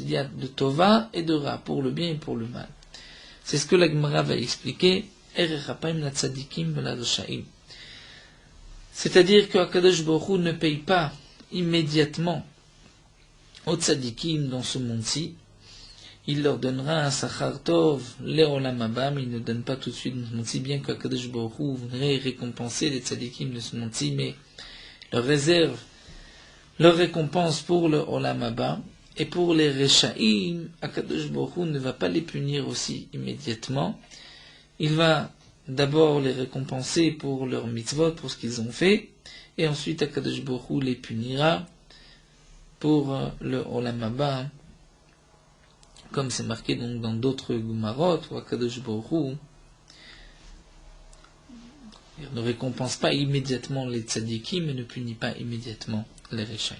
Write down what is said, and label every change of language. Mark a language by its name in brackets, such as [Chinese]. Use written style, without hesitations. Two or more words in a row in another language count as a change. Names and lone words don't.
[French] Il y a de Tova et de Ra, pour le bien et pour le mal. C'est ce que la Gemara va expliquer. C'est-à-dire que [Hebrew] הקדוש ברוך הוא [French] ne paye pas immédiatement aux tzadikim dans ce monde-ci. Il leur donnera un [Hebrew] שכר טוב, לעולם הבא, [French] mais il ne donne pas tout de suite dans ce monde-ci, bien qu' [Hebrew] הקדוש ברוך הוא [French] voudrait récompenser les tzadikim de ce monde-ci, mais leur réserve leur récompense pour le [Hebrew] עולם הבא. [French] Et pour les Rechaïm, [Hebrew] הקדוש ברוך הוא [French] ne va pas les punir aussi immédiatement. Il va d'abord les récompenser pour leur mitzvot, pour ce qu'ils ont fait, et ensuite [Hebrew] הקדוש ברוך הוא [French] les punira pour le [Hebrew] עולם הבא, [French] comme c'est marqué donc dans d'autres Gumarot, où [Hebrew] הקדוש ברוך הוא [French] ne récompense pas immédiatement les tzadikim, mais ne punit pas immédiatement les Rechaïm.